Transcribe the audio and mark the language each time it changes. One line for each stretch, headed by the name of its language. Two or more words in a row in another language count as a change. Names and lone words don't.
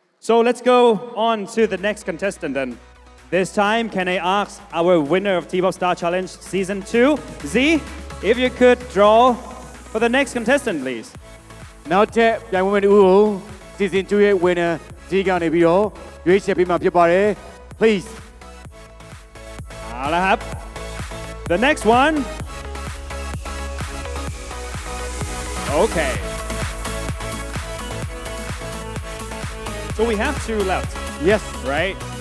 English: So let's go on to the next contestant then. This time, can I ask our winner of T-Pop Star Challenge Season 2, Z, if you could draw for the next contestant, please.
Burmese: နောက်ထပ်ပြိုင်ပွဲတူကို Season 2ရဲ့ winner Z ကနေပြီးတော့ရွေးချယ်ပေးမှာဖြစ်ပါတယ် Please.
English: The next one. Okay. So we have two left, Yes, right?